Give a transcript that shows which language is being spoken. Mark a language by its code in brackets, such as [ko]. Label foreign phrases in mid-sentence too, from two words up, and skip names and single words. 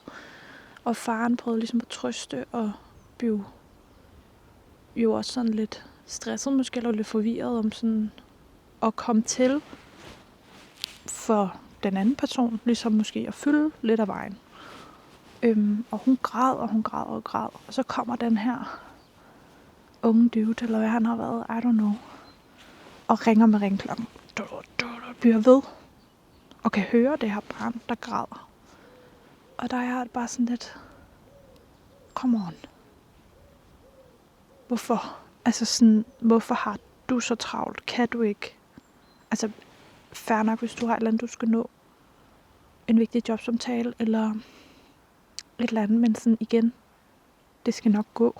[da] Og faren prøvede ligesom at trøste og blive jo også sådan lidt stresset, måske eller lidt forvirret om sådan at komme til for den anden person, ligesom måske at fylde lidt af vejen. Og hun græd, og hun græd, og græd. Og så kommer den her unge dude, eller hvad han har været, [en] I don't know, [da] og ringer med ringklokken. Bliver ved, og kan høre det her barn, der græder. Og der er jeg bare sådan lidt, [en] come on. [da] Hvorfor? Altså sådan, hvorfor har du så travlt? Kan du ikke? Altså, fair nok, hvis du har et eller andet, du skal nå. En vigtig jobsamtale, eller et eller andet, men sådan igen, det skal nok gå.